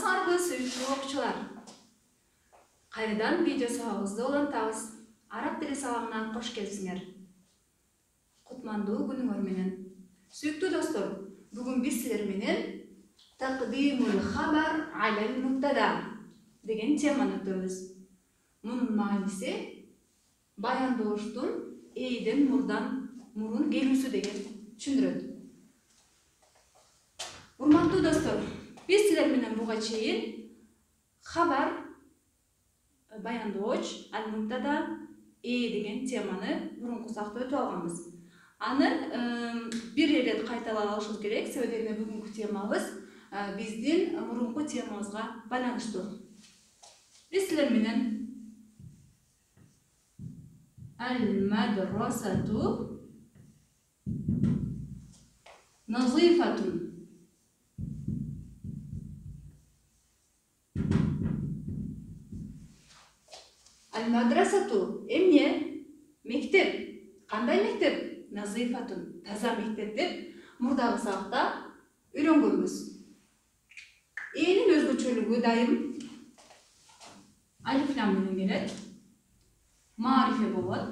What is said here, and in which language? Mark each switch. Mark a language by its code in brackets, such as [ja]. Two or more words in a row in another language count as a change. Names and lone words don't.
[ky] Урматтуу сүйүктүү окуучулар, кайрадан видео сабагыбызды улантабыз. Араб тили сабагына кош келипсиңер. Кутмандуу күнүңөр менен. Сүйүктүү достор, бүгүн биз силер менен [ar] تقديم الخبر على المبتدأ [ky] деген теманы өтөбүз. Мунун мааниси баяндооштун эйден мурун келүүсү деген түшүндүрөт. Урматтуу достор, биз силер менен буга чейин хабар баяндооч ал-мубтада деген теманы мурунку сакта өтүп алганбыз. Аны бир ирет кайталап алышыбыз керек, себеби бүгүнкү темабыз биздин мурунку темабызга байланыштуу. Биз силер менен [ar] المدرسة نظيفة المدرسة [ky] эмне? Мектеп. Кандай мектеп? Назифатун, таза мектеп деп мурдагы сабакта үйрөнгөнбүз. Энин өзгөчөлүгү дайым алиф лам менен келет. Марифе болот.